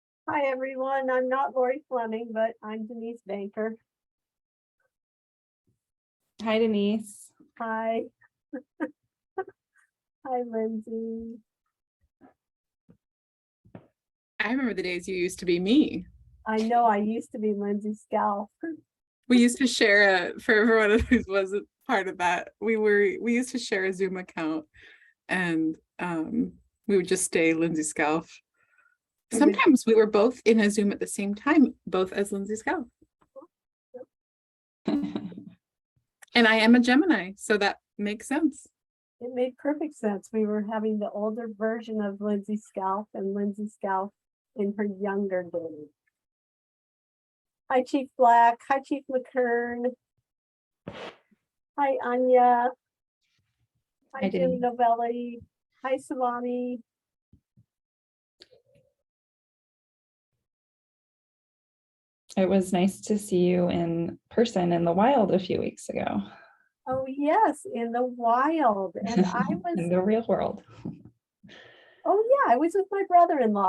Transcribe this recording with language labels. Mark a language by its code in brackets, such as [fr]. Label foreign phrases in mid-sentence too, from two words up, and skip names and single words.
[en] Hi, everyone. I'm not Lori Fleming, but I'm Denise Banker. Hi, Denise. Hi. Hi, Lindsay. I remember the days you used to be me. I know I used to be Lindsay Scalf. We used to share for everyone who wasn't part of that. We used to share a Zoom account, and we would just stay Lindsay Scalf. Sometimes we were both in a Zoom at the same time, both as Lindsay Scalf. And I am a Gemini, so that makes sense. It made perfect sense. We were having the older version of Lindsay Scalf and Lindsay Scalf in her younger days. Hi, Chief Black. Hi, Chief McKern. Hi, Anya. Hi, Jim Novelli. Hi, Siobhan. It was nice to see you in person in the wild a few weeks ago. Oh, yes, in the wild. And I was in the real world. Oh yeah, I was with my brother-in-law.